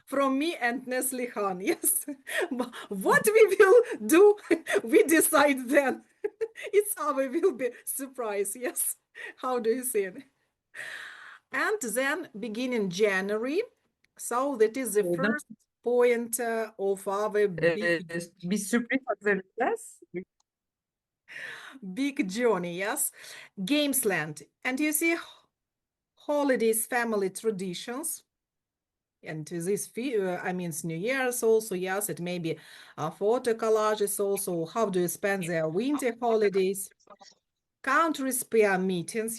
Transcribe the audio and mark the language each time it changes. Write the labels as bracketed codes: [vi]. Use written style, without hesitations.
[en] from me and Nestle Khan. Yes. What we will do, we decide then. It's our will be surprise. Yes. How do you see it? And then beginning January. So that is the [tr] Orada [en] first point of our big [tr] bir sürpriz hazırlayacağız. [en] big journey, yes? Gamesland. And you see holidays, family traditions. And this, I mean, it's New Year's also, yes, it may be photo collages also. How do you spend their winter holidays? Countries pair meetings.